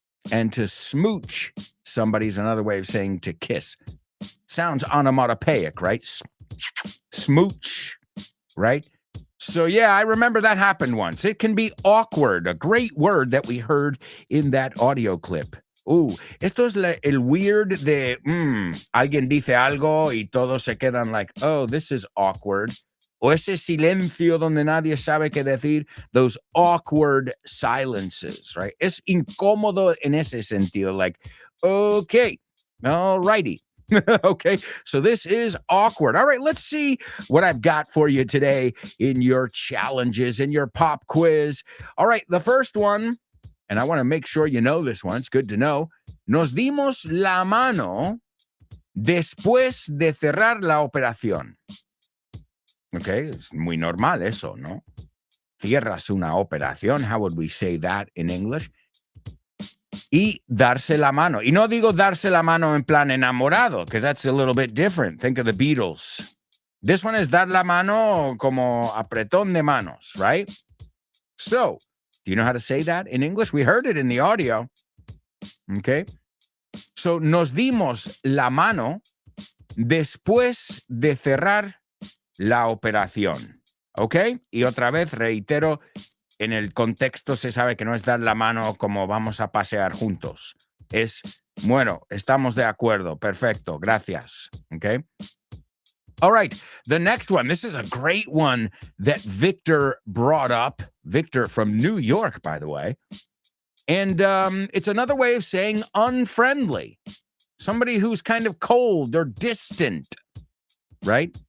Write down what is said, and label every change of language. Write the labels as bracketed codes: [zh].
[en] And to smooch somebody's another way of saying to kiss. Sounds onomatopoeic, right? Smooch, right? So yeah, I remember that happened once. It can be awkward, a great word that we heard in that audio clip. [es] Esto es el weird de, alguien dice algo y todos se quedan like, [en] oh, this is awkward. [es] O ese silencio donde nadie sabe qué decir, [en] those awkward silences, right? [es] Es incómodo en ese sentido, [en] like, okay, all righty. Okay, so this is awkward. All right, let's see what I've got for you today in your challenges, in your pop quiz. All right, the first one, and I want to make sure you know this one. It's good to know. [es] Nos dimos la mano después de cerrar la operación. Okay, es muy normal eso, ¿no? Cierras una operación. [en] How would we say that in English? [es] Y darse la mano. Y no digo darse la mano en plan enamorado, [en] because that's a little bit different. Think of the Beatles. This one is [es] dar la mano como apretón de manos, [en] right? So, do you know how to say that in English? We heard it in the audio. Okay. [es] So, nos dimos la mano después de cerrar la operación. Okay. Y otra vez reitero, en el contexto se sabe que no es dar la mano como vamos a pasear juntos. Es, bueno, estamos de acuerdo. Perfecto. Gracias. [en] Okay. All right. The next one. This is a great one that Victor brought up. Victor from New York, by the way. And it's another way of saying unfriendly. Somebody who's kind of cold or distant, right?